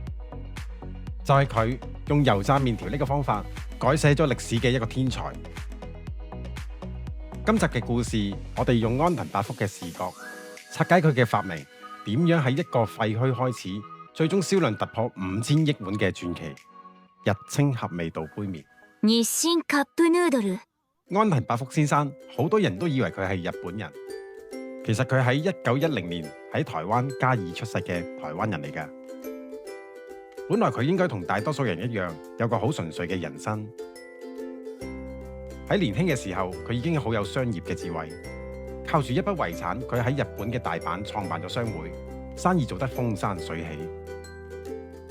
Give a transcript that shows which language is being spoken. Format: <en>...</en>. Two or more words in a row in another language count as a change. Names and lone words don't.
<yue>就係佢用油炸麵條呢個方法改寫咗歷史嘅一個天才。今集嘅故事，我哋用安藤百福嘅視角拆解佢嘅發明，點樣喺一個廢墟開始，最終銷量突破5000億碗嘅傳奇，日清合味道杯麵。</yue> <ja>日清カップヌードル。</ja> <yue>安藤百福先生，好多人都以為佢係日本人，其實佢喺1910年喺台灣嘉義出世嘅台灣人嚟㗎。本來佢應該同大多數人一樣，有個好純粹嘅人生。喺年輕嘅時候，佢已經好有商業嘅智慧，靠住一筆遺產，佢喺日本嘅大阪創辦咗商會，生意做得風生水起。</yue>